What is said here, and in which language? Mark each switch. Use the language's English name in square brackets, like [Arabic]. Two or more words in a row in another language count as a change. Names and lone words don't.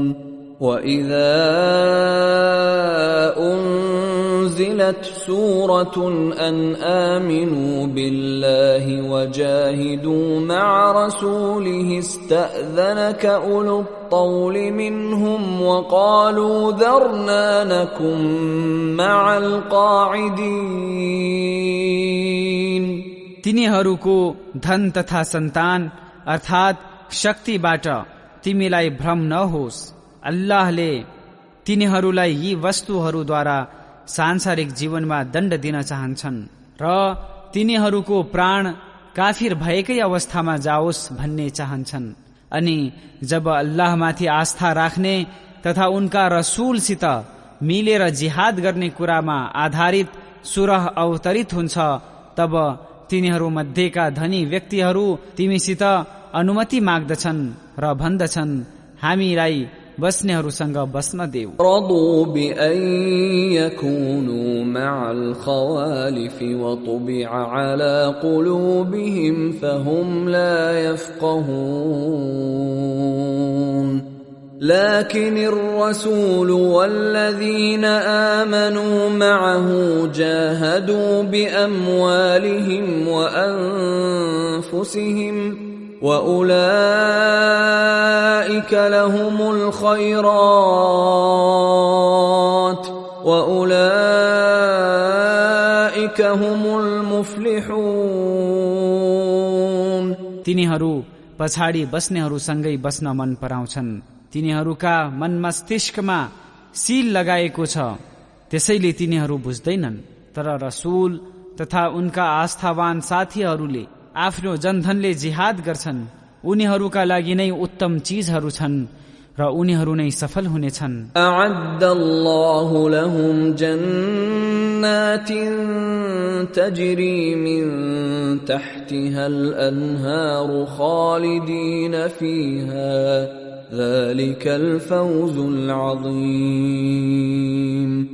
[Arabic] وإذا أنزلت سورة أن آمنوا بالله وجاهدوا مع رسوله استأذنك أولو الطول منهم وقالوا ذرنا نكن مع القاعدين. [Nepali] तिनीहरूको धन तथा सन्तान अर्थात शक्तिबाट तिमीलाई भ्रम नहोस्। अल्लाहले तिनीहरूलाई यी वस्तुहरूद्वारा सांसारिक जीवनमा दण्ड दिन चाहन्छन् र तिनीहरूको प्राण काफिर भएकै अवस्थामा जाओस् भन्ने चाहन्छन्। अनि जब अल्लाहमाथि आस्था राख्ने तथा उनका रसूलसित मिलेर जिहाद गर्ने कुरामा आधारित सुरह अवतरित हुन्छ, तब तिनीहरू मध्येका धनी व्यक्तिहरू तिमीसित अनुमति माग्दछन् र भन्दछन्, हामीलाई बस्नेहरूसँग बस्न देऊ। [Arabic] رضوا بأن يكونوا مع الخوالف وطبع على قلوبهم فهم لا يفقهون. لكن الرسول والذين آمنوا معه جاهدوا بأموالهم وأنفسهم وأولئك لهم الخيرات وأولئك هم المفلحون. [Nepali] तिनीहरू पछाडि बस्नेहरूसँगै बस्न मन पराउँछन्। तिनीहरूका मन मस्तिष्कमा सील लगाएको छ, त्यसैले तिनीहरू बुझ्दैनन्। तर रसूल तथा उनका आस्थावान साथीहरूले आफ्नो जनधनले जिहाद गर्छन्, उनीहरूका लागि नै उत्तम चीजहरू छन् र उनीहरू नै सफल हुनेछन्। [Arabic] أعد الله لهم جنات تجري من تحتها الأنهار خالدين فيها ذلك الفوز العظيم.